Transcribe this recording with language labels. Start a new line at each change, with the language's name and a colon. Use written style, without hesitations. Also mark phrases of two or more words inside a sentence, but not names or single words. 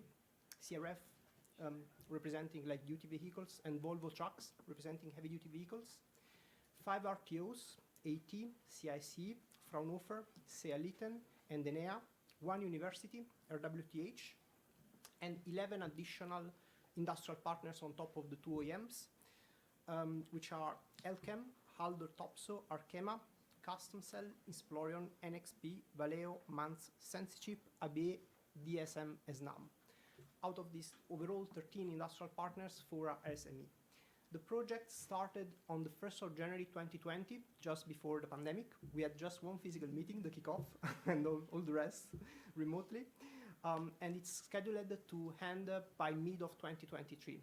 English: CRF representing light duty vehicles, and Volvo Trucks representing heavy duty vehicles. 5 RTOs, AT, CIC, Fraunhofer, Sealitten, and Enea, one university, RWTH, and 11 additional industrial partners on top of the two OEMs, which are Elkem, Haldor Topsoe, Arkema, Customcell, Insplorion, NXP, Valeo, Manz, Sensichip, ABE, DSM, SNAM. Out of these overall 13 industrial partners, 4 are SME. The project started on the 1st of January 2020, just before the pandemic. We had just one physical meeting, the kickoff, and all the rest remotely. And it's scheduled to end by mid of 2023.